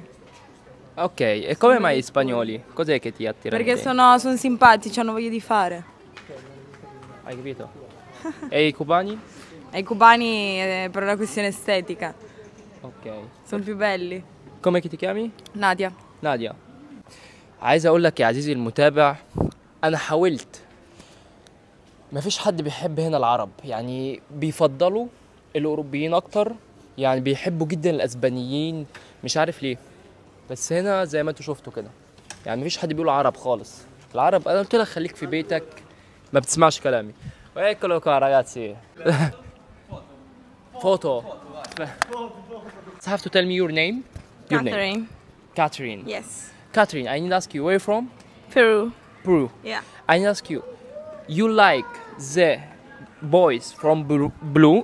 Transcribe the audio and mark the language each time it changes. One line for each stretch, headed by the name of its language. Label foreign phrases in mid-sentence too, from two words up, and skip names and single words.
Italian: Ok, e come mai gli spagnoli? Cos'è che ti attira? Perché di te? sono simpatici, hanno voglia di fare. Hai capito? E i cubani? E i cubani per una questione estetica, Ok. sono più belli. كم ti chiami؟
Arabic: نادية. نادية. عايز اقول لك يا عزيزي المتابع، انا حاولت، مفيش حد بيحب هنا العرب، يعني بيفضلوا الاوروبيين اكتر، يعني بيحبوا جدا الاسبانيين، مش عارف ليه. بس هنا زي ما انتوا شفتوا كده، يعني مفيش حد بيقول عرب خالص. العرب انا قلت لك خليك في بيتك، ما بتسمعش كلامي.
Italian: Eccolo qua ragazzi. Photo.
English: You have to tell me your name. Your name. Catherine. Catherine. Yes. Catherine, I need to ask you, where are you from? Peru. Peru. Yeah. I need to ask you, you like the boys from Blue?